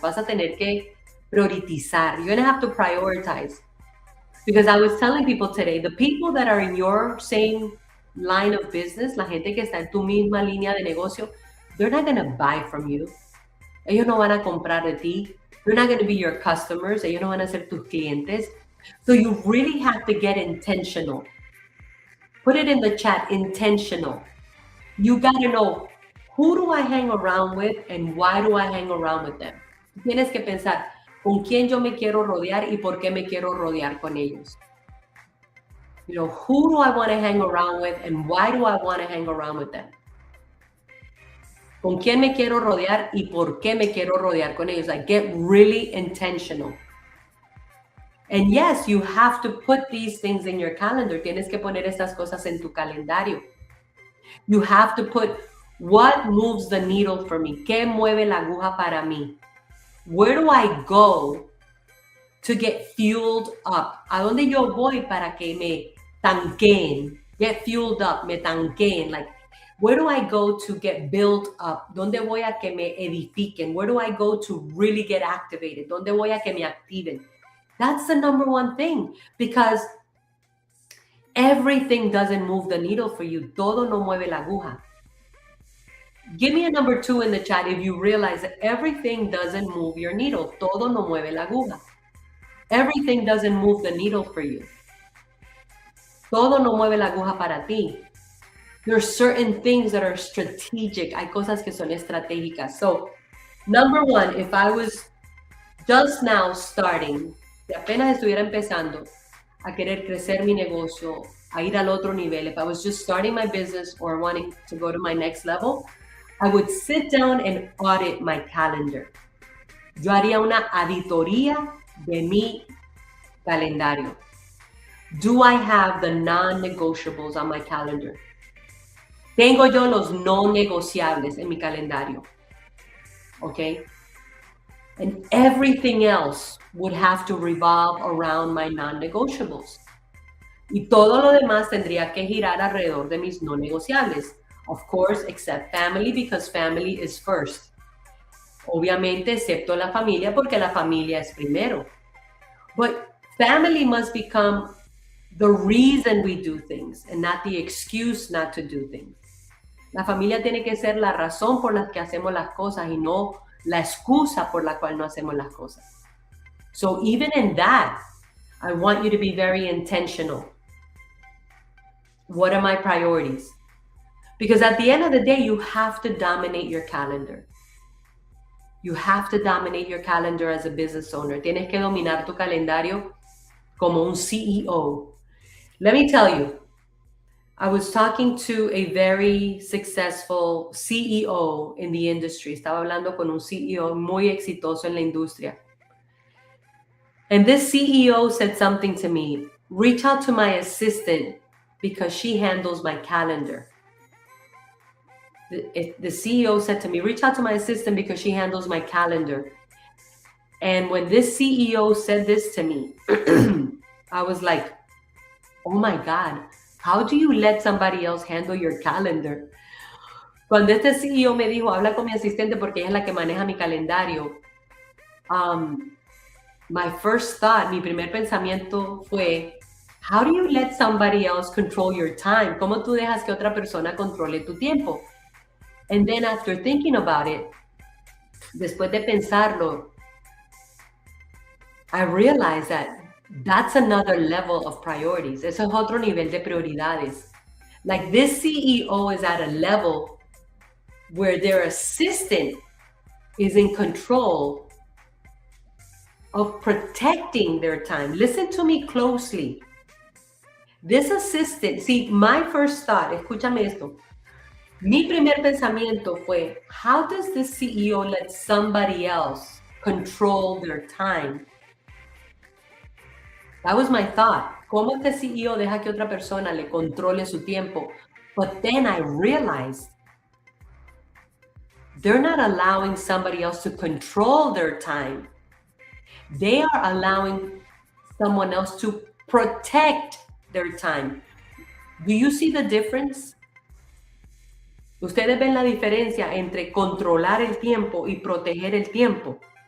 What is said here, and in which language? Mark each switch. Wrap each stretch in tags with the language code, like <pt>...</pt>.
<es>Vas a tener que priorizar.</es> <en>You're going to have to prioritize. Because I was telling people today, the people that are in your same line of business,</en> <es>la gente que está en tu misma línea de negocio,</es> <en>they're not going to buy from you.</en> <es>Ellos no van a comprar de ti.</es> <en>They're not going to be your customers.</en> <es>Ellos no van a ser tus clientes.</es> <en>So you really have to get intentional. Put it in the chat, intentional. You got to know, who do I hang around with and why do I hang around with them?</en> <es>Tienes que pensar, ¿con quién yo me quiero rodear y por qué me quiero rodear con ellos?</es> <en>Who do I want to hang around with and why do I want to hang around with them?</en> <es>con quién me quiero rodear y por qué me quiero rodear con ellos.</es> <en>Like, get really intentional. And yes, you have to put these things in your calendar.</en> <es>Tienes que poner estas cosas en tu calendario.</es> <en>You have to put what moves the needle for me.</en> <es>¿Qué mueve la aguja para mí?</es> <en>Where do I go to get fueled up?</en> <es>¿A dónde yo voy para que me tanqueen?</es> <en>Get fueled up,</en> <es>me tanqueen.</es> <en>Like, where do I go to get built up?</en> <es>¿Dónde voy a que me edifiquen?</es> <en>Where do I go to really get activated?</en> <es>¿Dónde voy a que me activen?</es> <en>That's the number one thing, because everything doesn't move the needle for you.</en> <es>Todo no mueve la aguja.</es> <en>Give me a number 2 in the chat if you realize that everything doesn't move your needle.</en> <es>Todo no mueve la aguja.</es> <en>Everything doesn't move the needle for you.</en> <es>Todo no mueve la aguja para ti.</es> <en>There's certain things that are strategic.</en> <es>Hay cosas que son estratégicas.</es> <en>So, number 1, if I was just now starting,</en> <es>si apenas estuviera empezando a querer crecer mi negocio, a ir al otro nivel,</es> <en>if I was just starting my business or wanting to go to my next level, I would sit down and audit my calendar.</en> <es>Yo haría una auditoría de mi calendario.</es> <en>Do I have the non-negotiables on my calendar?</en> <es>Tengo yo los no negociables en mi calendario.</es> <en>Okay? And everything else would have to revolve around my non-negotiables.</en> <es>Y todo lo demás tendría que girar alrededor de mis no negociables.</es> <en>Of course, except family, because family is first.</en> <es>Obviamente, excepto la familia, porque la familia es primero.</es> <en>But family must become the reason we do things and not the excuse not to do things.</en> <es>La familia tiene que ser la razón por la que hacemos las cosas y no la excusa por la cual no hacemos las cosas.</es> <en>So even in that, I want you to be very intentional. What are my priorities? Because at the end of the day, you have to dominate your calendar. You have to dominate your calendar as a business owner.</en> <es>Tienes que dominar tu calendario como un CEO.</es> <en>Let me tell you, I was talking to a very successful CEO in the industry.</en> <es>Estaba hablando con un CEO muy exitoso en la industria.</es> <en>And this CEO said something to me, reach out to my assistant because she handles my calendar. The CEO said to me, reach out to my assistant because she handles my calendar. And when this CEO said this to me, I was like, oh my God, how do you let somebody else handle your calendar?</en> <es>Cuando este CEO me dijo, habla con mi asistente porque ella es la que maneja mi calendario,</es> <en>my first thought,</en> <es>mi primer pensamiento fue,</es> <en>how do you let somebody else control your time?</en> <es>¿Cómo tú dejas que otra persona controle tu tiempo?</es> <en>And then after thinking about it,</en> <es>después de pensarlo,</es> <en>I realized that that's another level of priorities.</en> <es>Eso es otro nivel de prioridades.</es> <en>Like, this CEO is at a level where their assistant is in control of protecting their time. Listen to me closely. This assistant, see, my first thought,</en> <es>escúchame esto. Mi primer pensamiento fue,</es> <en>how does this CEO let somebody else control their time? That was my thought.</en> <es>¿Cómo este CEO deja que otra persona le controle su tiempo?</es> <en>But then I realized they're not allowing somebody else to control their time. They are allowing someone else to protect their time. Do you see the difference?</en> <es>Ustedes ven la diferencia entre controlar el tiempo y proteger el tiempo.</es>